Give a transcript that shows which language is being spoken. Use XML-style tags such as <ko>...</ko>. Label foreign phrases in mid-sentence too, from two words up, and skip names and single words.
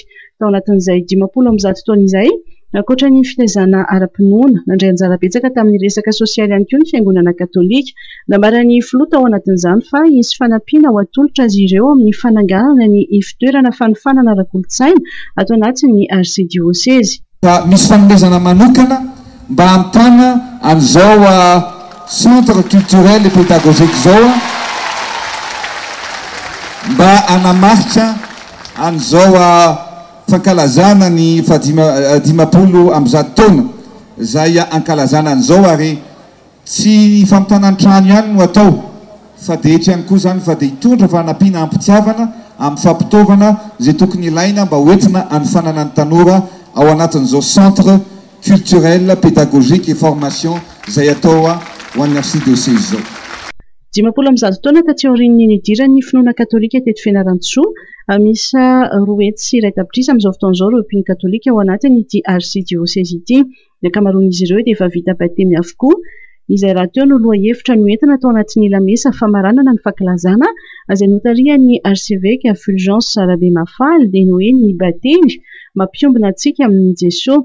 <mg>Tao anatin'izay 50 taona izay, ankoatra ny fitaizana ara-pinoana nandray anjara betsaka tamin'ny resaka sosialy ihany koa ny fiangonana katolika. Nambaran'ny filoha tao anatin'izany fa hisy fanampiana ho atolotra azy ireo amin'ny fananganana ny fitoerana fanofanana ara-kolontsaina ato anatin'ny arsidioseze. Misy fanomezana manokana mba hamitana an'izao</mg> <fr>centre culturel et pédagogique</fr> <mg>zao mba anamarika an'izao fankalazana ny 50 taona zay ankalazana an'izao ary tsy famitana an-trano ihany no atao fa dehetra ihany koa zany fa dia hitondra fanampiana ampitiavana amin'ny fampitaovana zay tokony ilaina mba hoentina anofanana ny tanora ao anatin'izao</mg> <fr>centre culturel, pédagogique et formation</fr> <mg>zay atao ho an'ny arsidioseze zao. 50 taona taty aorian'ny nidiran'ny finoana katolika teto Fianarantsoa, misy roety sy iray tapitrisa amin'izao fotoan'izao ireo mpino katolika ao anatin'ity arsidioseze ity. Ny ankamaroan'izy ireo dia efa vita batemy avokoa. Izay raha teo no loha hevitra no entina tao anatin'ny lamesa famaranana ny fankalazana izay notarian'ny archevêque Fulgence Rabe Mafaly dia ny hoe ny batemy mampiombona antsika amin'ny Jesosy.</mg>